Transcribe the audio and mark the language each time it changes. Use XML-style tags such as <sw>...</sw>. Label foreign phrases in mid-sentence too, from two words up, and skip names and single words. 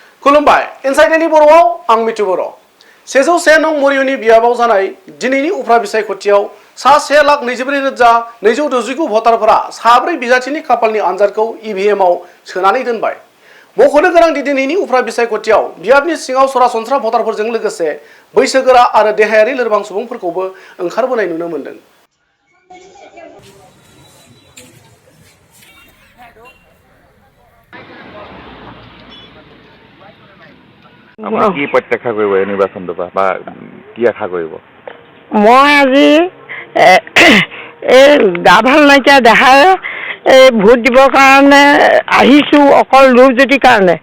<brx>खुलुमबाय इनसाइडनि बर'आव आं मिथु बर' 101 नं मरियुनि बियाबाव जानाय दिनैनि उफ्रा बिसायख'थियाव सा 1,24,269 भटारफोरा साब्रै बिजाथिनि खाफालनि आनजादखौ इभिएमआव सोनानै दोनबाय। मख'नो गोनांदि दिनैनि उफ्रा बिसायख'थियाव बियाबनि सिङाव सरासनस्रा भटारफोरजों लोगोसे बैसोगोरा आरो देहायारि लोरबां सुबुंफोरखौबो ओंखारबोनाय नुनो मोन्दों।</brx> <as>আপুনি কি প্ৰত্যাশা কৰিব এই নিৰ্বাচনটো বা কি আশা কৰিব? মই আজি এই গা ভাল নাইকিয়া দেখাই ভোট দিবৰ কাৰণে আহিছোঁ, অকল ৰূপজ্যোতিৰ কাৰণে।</as>